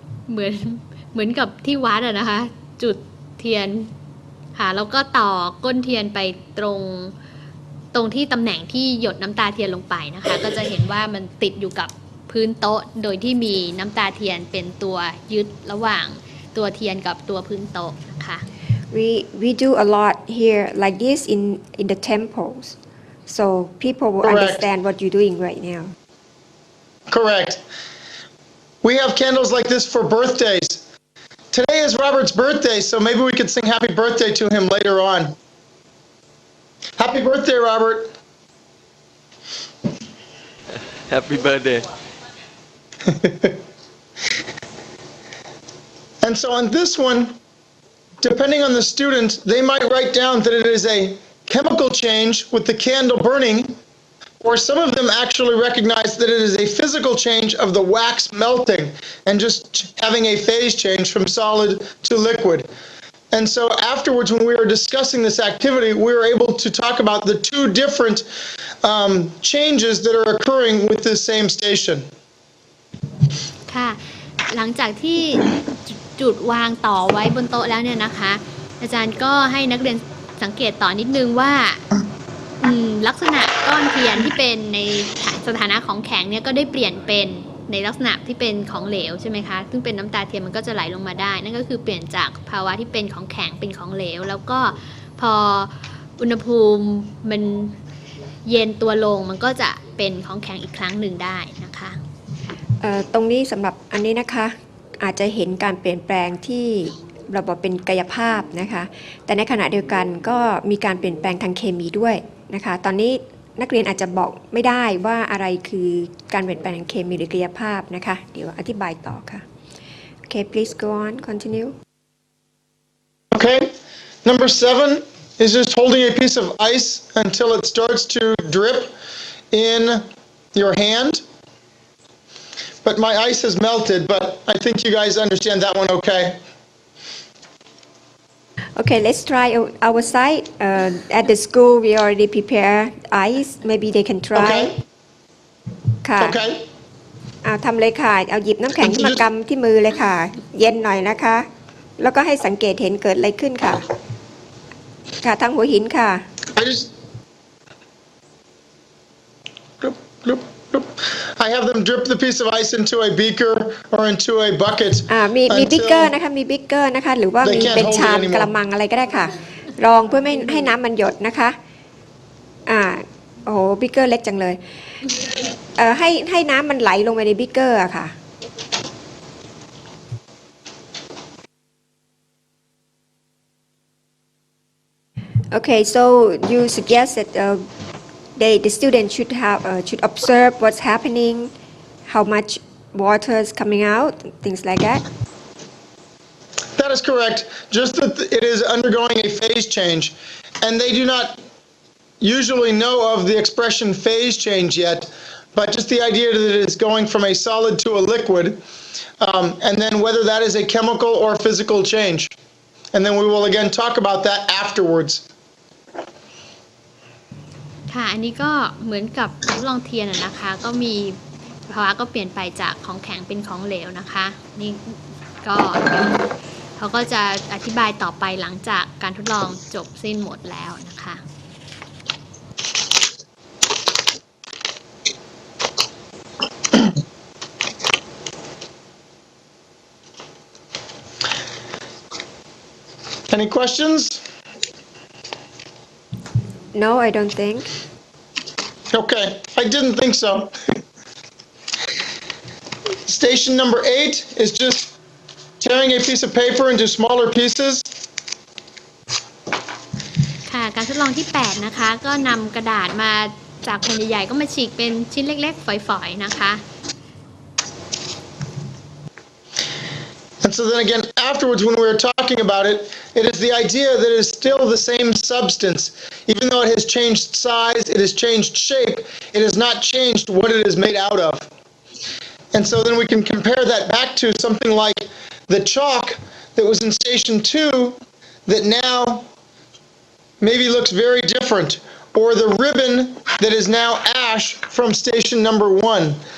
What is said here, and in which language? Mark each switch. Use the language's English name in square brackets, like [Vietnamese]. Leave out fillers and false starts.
[Thai] เหมือนกับที่วัดอะนะคะจุดเทียนค่ะแล้วก็ต่อก้นเทียนไปตรงที่ตำแหน่งที่หยดน้ำตาเทียนลงไปนะคะก็จะเห็นว่ามันติดอยู่กับพื้นโต๊ะโดยที่มีน้ำตาเทียนเป็นตัวยึดระหว่างตัวเทียนกับตัวพื้นโต๊ะนะคะ [English] we do a lot here like this in the temples so people will Correct. understand what you're doing right now Correct. We have candles like this for birthdays. Today is Robert's birthday, so maybe we could sing happy birthday to him later on. Happy birthday, Robert. Happy birthday And so on this one, depending on the student, they might write down that it is a chemical change with the candle burning, or some of them actually recognize that it is a physical change of the wax melting and just having a phase change from solid to liquid. And so afterwards, when we were discussing this activity, we were able to talk about the two different changes that are occurring with this same station. [Thai] ค่ะหลังจากที่จุดวางต่อไว้บนโต๊ะแล้วเนี่ยนะคะอาจารย์ก็ให้นักเรียนสังเกตต่อนิดนึงว่าลักษณะก้อนเทียนที่เป็นในสถานะของแข็งเนี่ยก็ได้เปลี่ยนเป็นในลักษณะที่เป็นของเหลวใช่ไหมคะซึ่งเป็นน้ำตาเทียนมันก็จะไหลลงมาได้นั่นก็คือเปลี่ยนจากภาวะที่เป็นของแข็งเป็นของเหลวแล้วก็พออุณหภูมิมันเย็นตัวลงมันก็จะเป็นของแข็งอีกครั้งหนึ่งได้นะคะ ตรงนี้สำหรับอันนี้นะคะอาจจะเห็นการเปลี่ยนแปลงที่เราบอกเป็นกายภาพนะคะแต่ในขณะเดียวกันก็มีการเปลี่ยนแปลงทางเคมีด้วยนะคะตอนนี้นักเรียนอาจจะบอกไม่ได้ว่าอะไรคือการเปลี่ยนแปลงทางเคมีหรือกายภาพนะคะเดี๋ยวอธิบายต่อค่ะ [English] Okay please go on continue Okay, number 7 is just holding a piece of ice until it starts to drip in your hand. But my ice has melted, but I think you guys understand that one okay. Okay let's try our side at the school we already prepare ice maybe they can try Okay. [Thai] ค่ะ [English] Okay. [Thai] ทำเลยค่ะเอาหยิบน้ำแข็งขึ้นมากำที่มือเลยค่ะเย็นหน่อยนะคะแล้วก็ให้สังเกตเห็นเกิดอะไรขึ้นค่ะค่ะทางหัวหินค่ะ [English] I just bloop, bloop, bloop. I have them drip the piece of ice into a beaker or into a bucket [Thai] มีบิ๊ก [English] until [Thai] เกอร์นะคะมีบิ๊กเกอร์นะคะหรือว่ามี [English] They can't [Thai] เป็น [English] hold it [Thai] ชาม [English] anymore [Thai] กระมังอะไรก็ได้ค่ะรองเพื่อไม่ให้น้ำมันหยดนะคะโอ้โหบิ๊กเกอร์เล็กจังเลยให้น้ำมันไหลลงไปในบิ๊กเกอร์อะค่ะ [English] Okay so you suggest that the student should observe what's happening how much water is coming out things like that That is correct. Just that it is undergoing a phase change, and they do not usually know of the expression phase change yet, but just the idea that it is going from a solid to a liquid, and then whether that is a chemical or physical change. And then we will again talk about that afterwards. [Thai] ค่ะอันนี้ก็เหมือนกับทดลองเทียนนะคะก็มีภาวะก็เปลี่ยนไปจากของแข็งเป็นของเหลวนะคะนี่ก็เขาก็จะอธิบายต่อไปหลังจากการทดลองจบสิ้นหมดแล้วนะคะ [English] Any questions? No, I don't think. Okay, I didn't think so. Station number 8 is just tearing a piece of paper into smaller pieces. [Thai] ค่ะการทดลองที่ 8 นะคะก็นำกระดาษมาจากแผ่นใหญ่ๆก็มาฉีกเป็นชิ้นเล็กๆฝอยๆนะคะ [English] And so then again, afterwards, when we were talking about it, it is the idea that it is still the same substance. Even though it has changed size, it has changed shape, it has not changed what it is made out of. And so then we can compare that back to something like the chalk that was in Station 2 that now maybe looks very different, or the ribbon that is now ash from Station number 1.